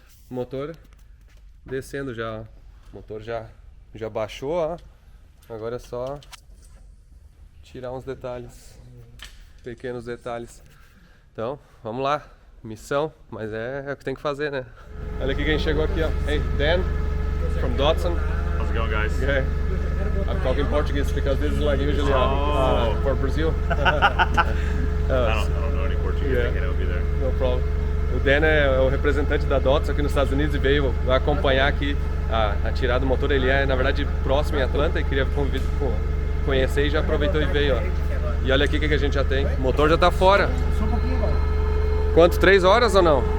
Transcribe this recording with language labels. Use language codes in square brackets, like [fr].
[pt] O motor descendo já, ó. O motor já baixou, ó. Agora é só tirar uns detalhes. Pequenos detalhes. Então, vamos lá. Missão, mas é o que tem que fazer, né? Olha aqui quem chegou aqui, ó. [en] Hey, Dan, from Dotson. How's it going, guys? Yeah. I'm talking Portuguese because this is like usually for Brazil. I don't know any Portuguese. Yeah. Thinking it'll be there. No problem. [pt] O Dan é o representante da Dotson aqui nos Estados Unidos e veio acompanhar aqui a tirada do motor. Ele é, na verdade, próximo em Atlanta e queria conhecer e já aproveitou e veio, ó. E olha aqui o que a gente já tem. O motor já tá fora. Só um pouquinho, mano. Quanto? 3 horas ou não?